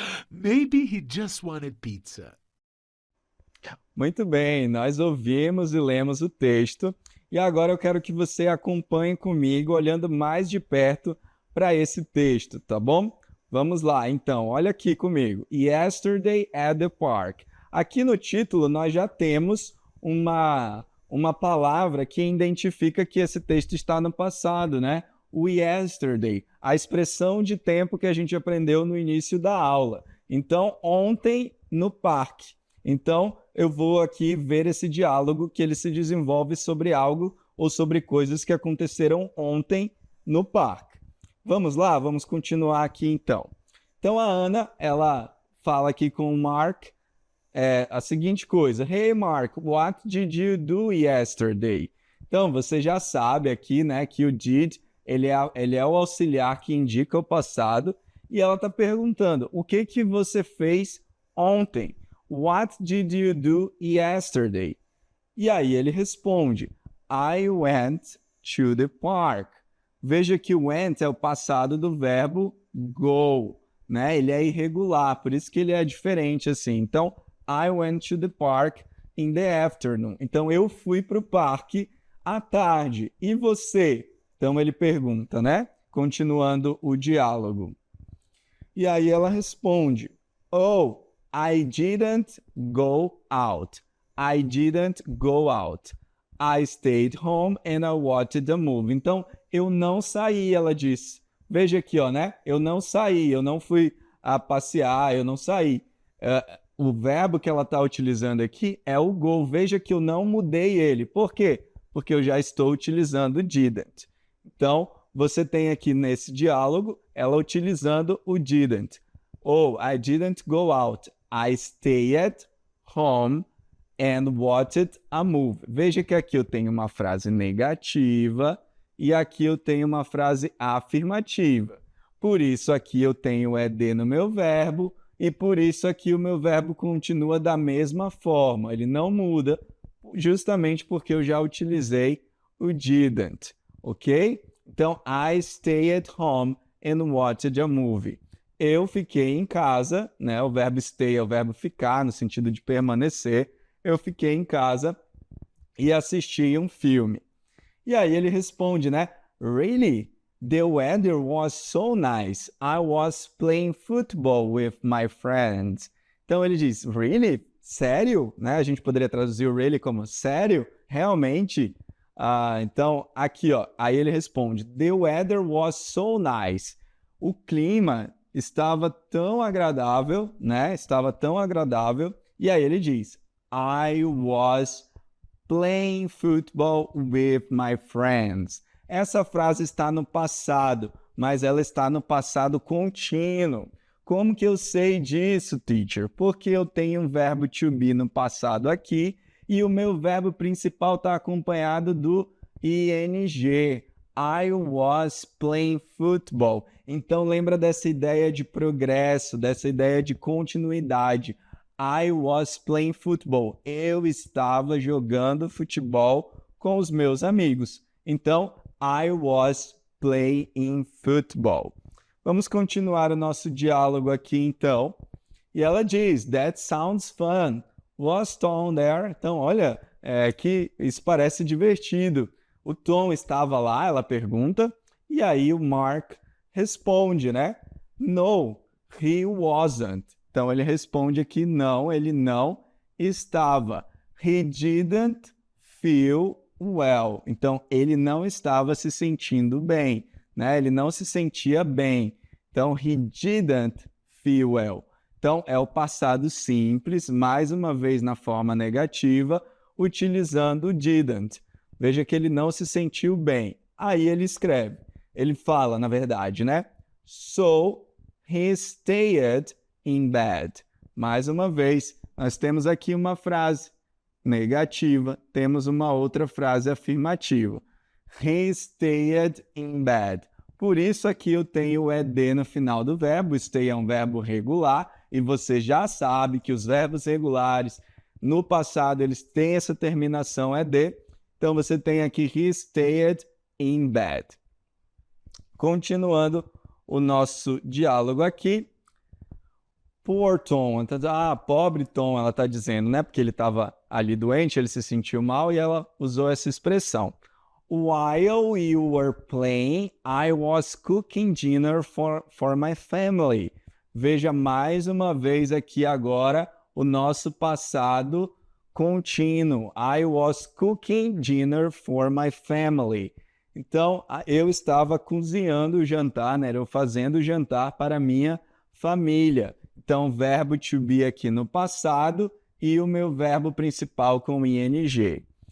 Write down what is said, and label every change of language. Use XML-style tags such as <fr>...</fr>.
<en>Maybe he just wanted pizza.</en> <pt>Muito bem, nós ouvimos e lemos o texto e agora eu quero que você acompanhe comigo olhando mais de perto para esse texto, tá bom? Vamos lá, então, olha aqui comigo.</pt> <en>Yesterday at the park.</en> <pt>Aqui no título nós já temos uma palavra que identifica que esse texto está no passado, né? O yesterday, a expressão de tempo que a gente aprendeu no início da aula. Então, ontem no parque. Então, eu vou aqui ver esse diálogo que ele se desenvolve sobre algo ou sobre coisas que aconteceram ontem no parque. Vamos lá? Vamos continuar aqui então. Então, a Ana, ela fala aqui com o Mark a seguinte coisa.</pt> <en>Hey, Mark, what did you do yesterday?</en> <pt>Então, você já sabe aqui, né, que o did, ele é o auxiliar que indica o passado e ela está perguntando, o que que você fez ontem?</pt> <en>What did you do yesterday?</en> <pt>E aí ele responde,</pt> <en>I went to the park.</en> <pt>Veja que o went é o passado do verbo go, né? Ele é irregular, por isso que ele é diferente assim.</pt> <en>Então, I went to the park in the afternoon.</en> <pt>Então, eu fui para o parque à tarde. E você? Então, ele pergunta, né? Continuando o diálogo. E aí ela responde,</pt> <en>oh, I didn't go out. I didn't go out. I stayed home and I watched the movie.</en> <pt>Então, eu não saí, ela disse. Veja aqui, ó, né? Eu não saí, eu não fui a passear, eu não saí. O verbo que ela está utilizando aqui é o go. Veja que eu não mudei ele. Por quê? Porque eu já estou utilizando didn't. Então, você tem aqui nesse diálogo, ela utilizando o didn't.</pt> <en>Oh, I didn't go out. I stayed home and watched a movie.</en> <pt>Veja que aqui eu tenho uma frase negativa e aqui eu tenho uma frase afirmativa. Por isso aqui eu tenho ed no meu verbo e por isso aqui o meu verbo continua da mesma forma. Ele não muda, justamente porque eu já utilizei o didn't, ok?</pt> <en>Então, I stay at home and watched a movie.</en> <pt>Eu fiquei em casa, né? O verbo stay é o verbo ficar, no sentido de permanecer. Eu fiquei em casa e assisti um filme. E aí ele responde, né?</pt> <en>Really? The weather was so nice. I was playing football with my friends.</en> <pt>Então ele diz, really? Sério? Né? A gente poderia traduzir o really como sério? Realmente? Então, aqui, ó. Aí ele responde,</pt> <en>the weather was so nice.</en> <pt>O clima estava tão agradável, né? Estava tão agradável. E aí ele diz,</pt> <en>I was playing football with my friends.</en> <pt>Essa frase está no passado, mas ela está no passado contínuo. Como que eu sei disso, teacher? Porque eu tenho um verbo to be no passado aqui e o meu verbo principal está acompanhado do ing.</pt> <en>I was playing football.</en> <pt>Então, lembra dessa ideia de progresso, dessa ideia de continuidade.</pt> <en>I was playing football.</en> <pt>Eu estava jogando futebol com os meus amigos.</pt> <en>Então, I was playing football.</en> <pt>Vamos continuar o nosso diálogo aqui, então. E ela diz,</pt> <en>that sounds fun. Was Tom there?</en> <pt>Então, olha, que isso parece divertido. O Tom estava lá, ela pergunta, e aí o Mark responde, né?</pt> <en>No, he wasn't.</en> <pt>Então, ele responde aqui, não, ele não estava.</pt> <en>He didn't feel well.</en> <pt>Então, ele não estava se sentindo bem, né? Ele não se sentia bem. Então,</pt> <en>he didn't feel well.</en> <pt>Então, é o passado simples, mais uma vez na forma negativa, utilizando o didn't. Veja que ele não se sentiu bem. Aí ele escreve. Ele fala, na verdade, né?</pt> <en>So, he stayed in bed.</en> <pt>Mais uma vez, nós temos aqui uma frase negativa, temos uma outra frase afirmativa.</pt> <en>He stayed in bed.</en> <pt>Por isso aqui eu tenho o ed no final do verbo. Stay é um verbo regular e você já sabe que os verbos regulares no passado eles têm essa terminação ed. Então você tem aqui</pt> <en>he stayed in bed.</en> <pt>Continuando o nosso diálogo aqui.</pt> <en>Poor Tom.</en> <pt>Pobre Tom, ela está dizendo, né? Porque ele estava ali doente, ele se sentiu mal e ela usou essa expressão.</pt> <en>While you were playing, I was cooking dinner for my family.</en> <pt>Veja mais uma vez aqui agora o nosso passado contínuo.</pt> <en>I was cooking dinner for my family.</en> <pt>Então, eu estava cozinhando o jantar, né? Eu fazendo o jantar para minha família. Então, verbo to be aqui no passado e o meu verbo principal com ing.</pt>